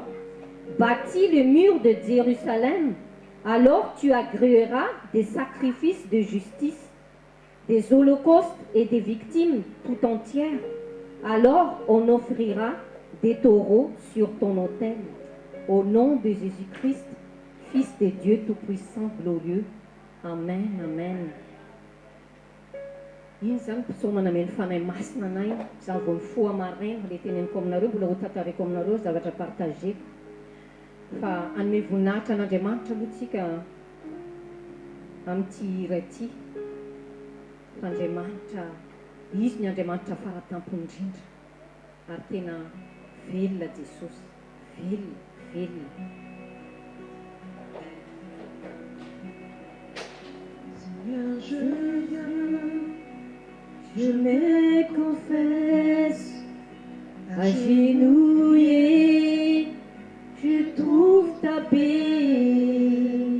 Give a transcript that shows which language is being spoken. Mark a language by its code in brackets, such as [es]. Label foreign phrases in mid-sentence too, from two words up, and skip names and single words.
[fr] Bâtis le mur de Jérusalem. Alors tu agréeras des sacrifices de justice, des holocaustes et des victimes tout entières. Alors on offrira des taureaux sur ton autel. Au nom de Jésus-Christ, Fils de Dieu Tout-Puissant, glorieux. Amen, amen. [mg] Iny zany psaume nameny fanahy masina anay za vao mifoha maraina le teneniko aminareo mbola ho tantareko aminareo zavatra partageko fa anome voninahitra an'Andriamanitra aloha tsika amin'ity hira ity Andriamanitra izy ny Andriamanitra faratampony indrindra ary tena velona Jesosy velona [fr] Je me confesse, agenouillé, je trouve ta paix.